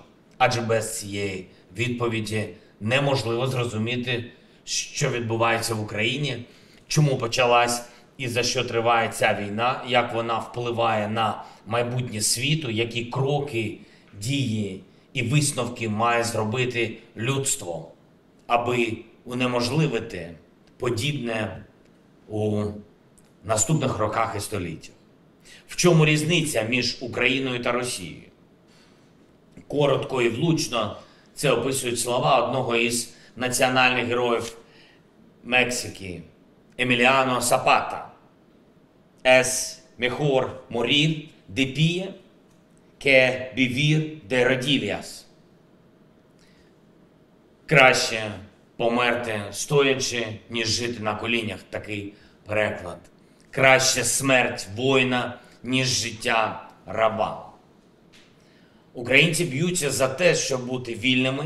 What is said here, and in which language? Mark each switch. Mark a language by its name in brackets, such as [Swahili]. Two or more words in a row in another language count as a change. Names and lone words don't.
[Ukrainian] Адже без цієї відповіді неможливо зрозуміти, що відбувається в Україні, чому почалась і за що триває ця війна, як вона впливає на майбутнє світу, які кроки, дії і висновки має зробити людство, аби унеможливити подібне у наступних роках і століттях. В чому різниця між Україною та Росією? Коротко і влучно це описують слова одного із національних героїв Мексики Еміліано Сапата. [Spanish] «Es mejor morir de pie que vivir de rodillas». [Ukrainian] Краще померти стоячи, ніж жити на колінях. Такий переклад. Краще смерть воїна, ніж життя раба. Українці б'ються за те, щоб бути вільними.